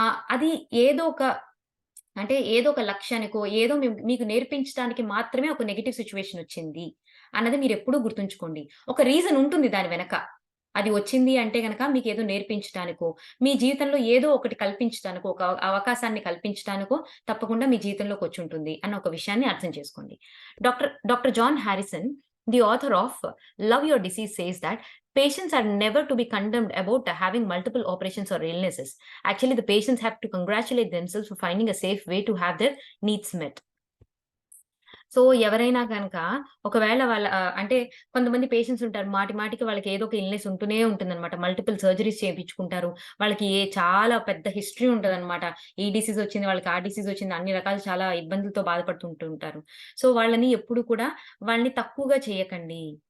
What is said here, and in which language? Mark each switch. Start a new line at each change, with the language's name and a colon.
Telugu: అది ఏదో ఒక ఏదో ఒక లక్ష్యానికో, ఏదో మీకు నేర్పించడానికి మాత్రమే ఒక నెగెటివ్ సిట్యుయేషన్ వచ్చింది అన్నది మీరెప్పుడూ గుర్తుంచుకోండి. ఒక రీజన్ ఉంటుంది దాని వెనక. అది వచ్చింది అంటే గనక మీకేదో నేర్పించటానికో, మీ జీవితంలో ఏదో ఒకటి కల్పించటానికో, ఒక అవకాశాన్ని కల్పించటానికో తప్పకుండా మీ జీవితంలోకొచ్చుంటుంది అన్న ఒక విషయాన్ని అర్థం చేసుకోండి.
English: Doctor John Harrison, the author of 'love your disease' says that patients are never to be condemned about having multiple operations or illnesses. Actually, the patients have to congratulate themselves for finding a safe way to have their needs met.
Telugu: So, ఎవరైనా గనక ఒకవేళ కొంతమంది patients ఉంటారు. మాటి మాటికి వాళ్ళకి ఏదో ఒక ఇల్‌నెస్ ఉంటూనే ఉంటుందనమాట. Multiple surgeries చేపించుకుంటారు. వాళ్ళకి చాలా పెద్ద హిస్టరీ ఉంటదనమాట. ఈ డిసీజ్ వచ్చింది, వాళ్ళకి ఆ డిసీజ్ వచ్చింది. అన్ని రకాలు చాలా ఇబ్బందులతో బాధపడుతుంటూ ఉంటారు. సో, వాళ్ళని ఎప్పుడు కూడా వాళ్ళని తక్కువగా చేయకండి.